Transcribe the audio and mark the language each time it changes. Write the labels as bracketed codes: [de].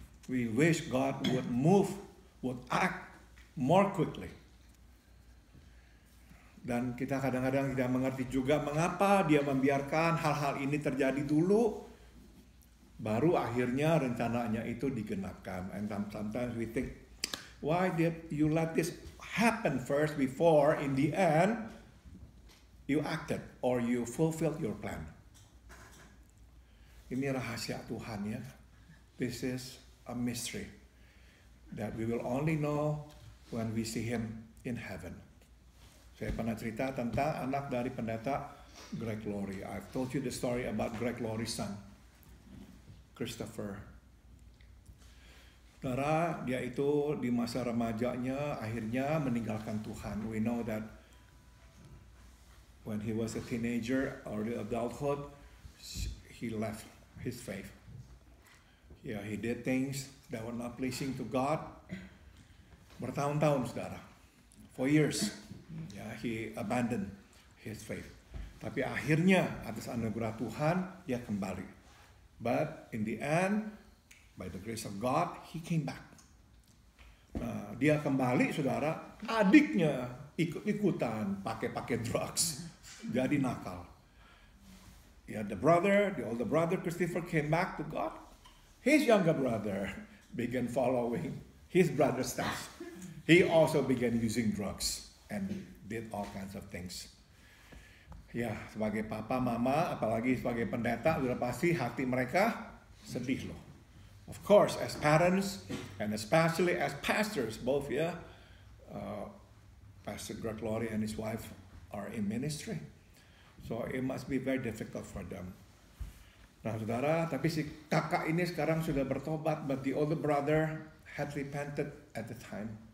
[en] We wish God would act more quickly. [id] Dan kita kadang-kadang tidak mengerti juga mengapa dia membiarkan hal-hal ini terjadi dulu. Baru akhirnya rencananya itu digenapkan. [en] And sometimes we think, why did you let this happen first before in the end you acted or you fulfilled your plan? [id] Ini rahasia Tuhan ya. [en] This is a mystery that we will only know when we see Him in heaven. [id] Saya pernah cerita tentang anak dari pendeta Greg Laurie. [en] I've told you the story about Greg Laurie's son, Christopher. [id] Saudara, dia itu di masa remajanya akhirnya meninggalkan Tuhan. [en] We know that when he was a teenager or the adulthood, he left his faith. Yeah, he did things that were not pleasing to God. [id] Bertahun-tahun, saudara. [en] For years, he abandoned his faith. [id] Tapi akhirnya atas anugerah Tuhan, dia kembali. [en] But in the end, by the grace of God, he came back. [id] Nah, dia kembali, saudara, adiknya ikut-ikutan pakai drugs, jadi nakal. [en] Yeah, the older brother Christopher came back to God. His younger brother began following his brother's steps. He also began using drugs and did all kinds of things. [id] Ya, sebagai papa, mama, apalagi sebagai pendeta, sudah pasti hati mereka sedih loh. [en] Of course, as parents, and especially as pastors, both Pastor Greg Laurie and his wife are in ministry. So it must be very difficult for them. [id] Nah saudara, tapi si kakak ini sekarang sudah bertobat, [en] but the older brother had repented at the time.